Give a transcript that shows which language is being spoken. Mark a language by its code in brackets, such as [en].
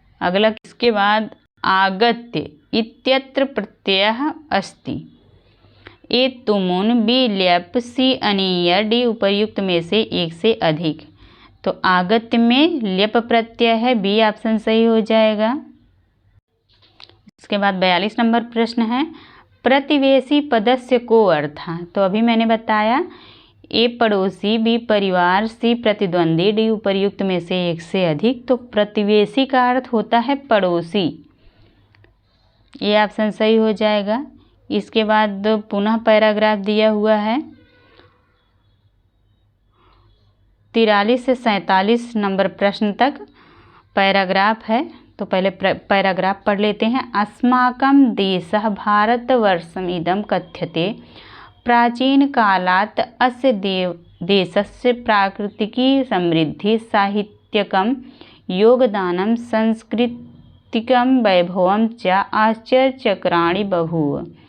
[hi] अगला इसके बाद [sa] आगत्य इत्यत्र प्रत्ययः अस्ति। [hi] ए तुमुन बी ल्यप सी अनीय डी उपर्युक्त में से एक से अधिक। तो आगत्य में ल्यप प्रत्यय है, बी ऑप्शन सही हो जाएगा। इसके बाद 42 नंबर प्रश्न है [sa] प्रतिवेशी पदस्य को अर्थः। [hi] तो अभी मैंने बताया ए पड़ोसी, बी परिवार, सी प्रतिद्वंदी, डी उपर्युक्त में से एक से अधिक। तो प्रतिवेशी का अर्थ होता है पड़ोसी, ये ऑप्शन सही हो जाएगा। इसके बाद पुनः पैराग्राफ दिया हुआ है 43 से 47 नंबर प्रश्न तक पैराग्राफ है। तो पहले पैराग्राफ पढ़ लेते हैं। [sa] अस्माकं देशः भारतवर्षमिदं कथ्यते। प्राचीन कालात् अस्य देशस्य प्राकृतिकी समृद्धि, साहित्यिकं योगदानं, सांस्कृतिकं वैभवं च आश्चर्यचक्राणि बभूव।